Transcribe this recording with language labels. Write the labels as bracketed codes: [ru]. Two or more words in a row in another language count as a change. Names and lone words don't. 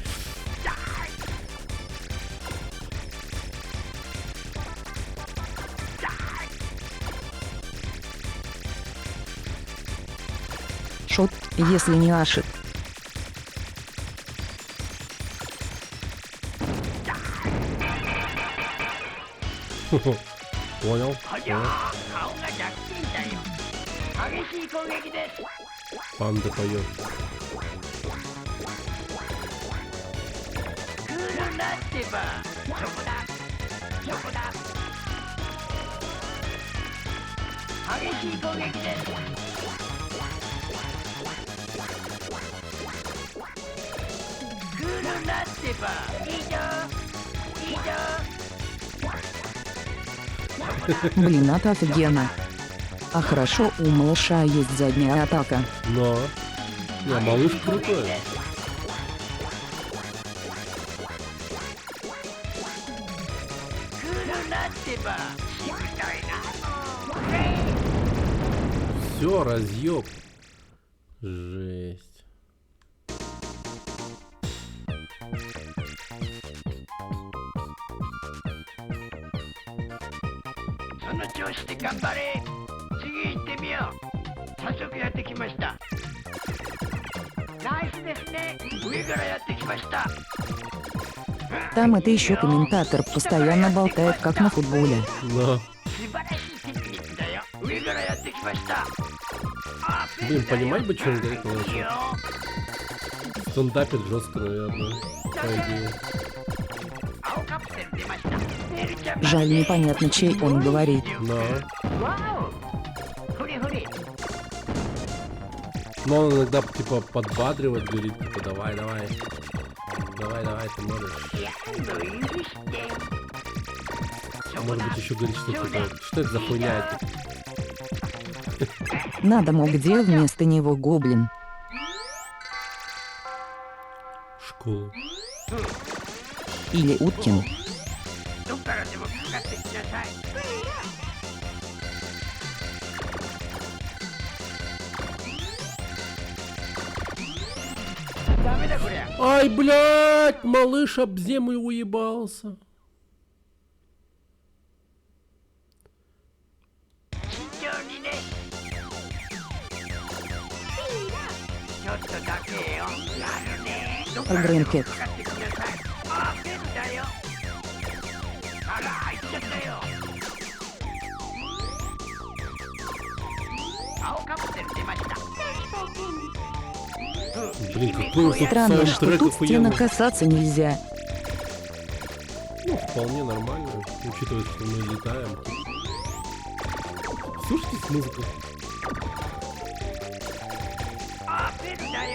[ru] Шот, если не ашит. Понял? [ja] はじゃあ顔が弱点だよ。激しい攻撃です。 [ru] Панда поет. [ja] クールなってば。そこだ。そこだ。激しい攻撃です。クールなってば。いいぞ。いいぞ。 [ru] Блин, это офигенно. А хорошо, у малыша есть задняя атака. Но. Не, малыш крутой. [ja] クールなってば。しぶといな。 [ru] Все, разъеб. Жесть. [ja] その調子で頑張れ。次行ってみよう。早速やってきました。ナイスですね。上からやってきました。 [ru] Там это еще комментатор постоянно болтает, как на футболе. Но. 素晴らしいテクニックだよ。上からやってきました。 Блин, понимать бы, что он говорит, конечно. Стендапит жестко, наверное. По идее. [ja] 青カプセル出ました。ねるちゃん [ru] Жаль, непонятно, чей он говорит. Но. [ja] わお。ふりふり。 [ru] Но он иногда типа подбадривает, говорит, типа давай, давай. Давай, давай, ты можешь. [ja] いや、もう許して。 [ru] Может быть, еще говорит, что типа, что это за хуйня это? Надо, мол, где вместо него гоблин. Школа. Или Уткин. [ja] どっからでもかかってきなさい。ダメだこりゃ。 [ru] Ай, блядь, малыш об землю уебался. [ja] 慎重にね。ちょっとだけよ。やるね。どっからでもかかってきなさい。あ、ペンだよ。あら、入っちゃったよ。青カプセル出ました。 [ru] Блин, какой вот Странно, саундтрек что тут стены охуенный. касаться нельзя. Ну, вполне нормально, учитывая, что мы летаем. Слушайте музыку. [ja] あ、ペンだよ。